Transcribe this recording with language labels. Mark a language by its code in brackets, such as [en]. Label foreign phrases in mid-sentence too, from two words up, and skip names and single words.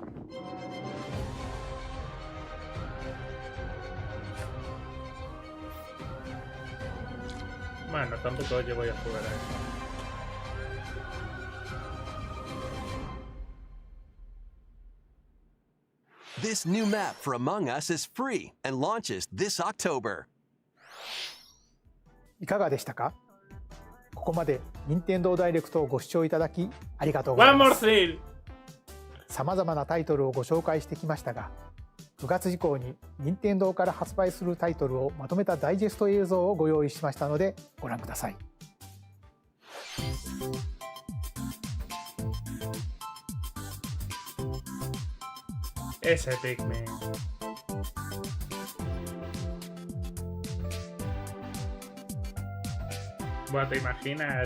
[es] Bueno, tampoco yo voy a jugar a eso. [en] This new map for Among Us is free and launches this October. [ja] いかがでしたか？ここまで任天堂ダイレクトをご視聴いただきありがとうござい [en] One [ja] ま [en] more [ja] す。 [en] thing! [ja] さまざまなタイトルをご紹介してきましたが、9月以降に任天堂から発売するタイトルをまとめたダイジェスト映像をご用意しましたのでご覧ください。 [es] Ese Pikmin. Bueno, ¿te imaginas?